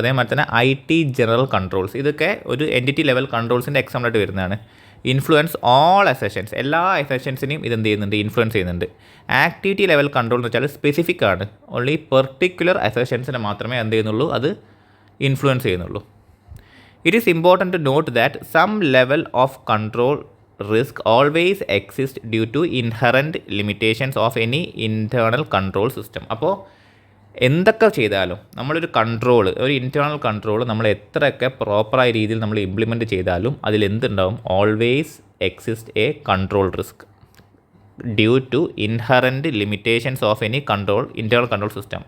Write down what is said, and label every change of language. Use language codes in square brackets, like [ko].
[ml] അതേമാതിരി തന്നെ IT general controls, ഇതൊക്കെ ഒരു എൻറ്റിറ്റി ലെവൽ കൺട്രോൾസിൻ്റെ എക്സാമ്പിളായിട്ട് വരുന്നതാണ്. [en] influence all accessions, [ml] എല്ലാ അസെഷൻസിനെയും ഇതെന്ത് ചെയ്യുന്നുണ്ട്, ഇൻഫ്ലുവൻസ് ചെയ്യുന്നുണ്ട്. ആക്ടിവിറ്റി ലെവൽ കൺട്രോൾ എന്ന് വെച്ചാൽ സ്പെസിഫിക് ആണ്, ഓൺലി പെർട്ടിക്കുലർ അസെഷൻസിനെ മാത്രമേ എന്ത് ചെയ്യുന്നുള്ളൂ, അത് ഇൻഫ്ലുവൻസ് ചെയ്യുന്നുള്ളൂ. [en] It is important to note that some level of control risk always exists due to inherent limitations of any internal control system. [ml] അപ്പോൾ എന്തൊക്കെ ചെയ്താലും നമ്മളൊരു കൺട്രോൾ, ഒരു ഇൻറ്റേർണൽ കൺട്രോൾ നമ്മൾ എത്രയൊക്കെ പ്രോപ്പറായ രീതിയിൽ നമ്മൾ ഇംപ്ലിമെൻറ്റ് ചെയ്താലും അതിലെന്തുണ്ടാവും, [en] Always exist a control risk due to inherent limitations of any internal control system.